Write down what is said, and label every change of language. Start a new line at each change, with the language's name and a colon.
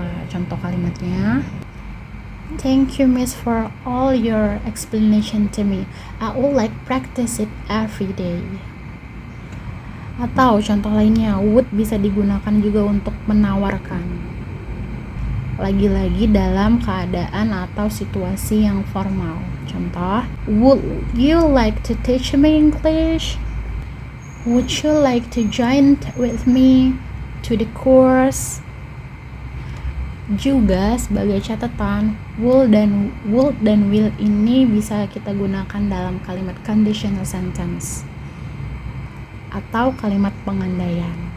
Indonesian: Contoh kalimatnya,
English: thank you miss for all your explanation to me. I would like practice it every day.
Indonesian: Atau contoh lainnya, would bisa digunakan juga untuk menawarkan. Lagi-lagi dalam keadaan atau situasi yang formal. Contoh,
English: would you like to teach me English? Would you like to join with me to the course?
Indonesian: Juga sebagai catatan, would dan will ini bisa kita gunakan dalam kalimat conditional sentence atau kalimat pengandaian.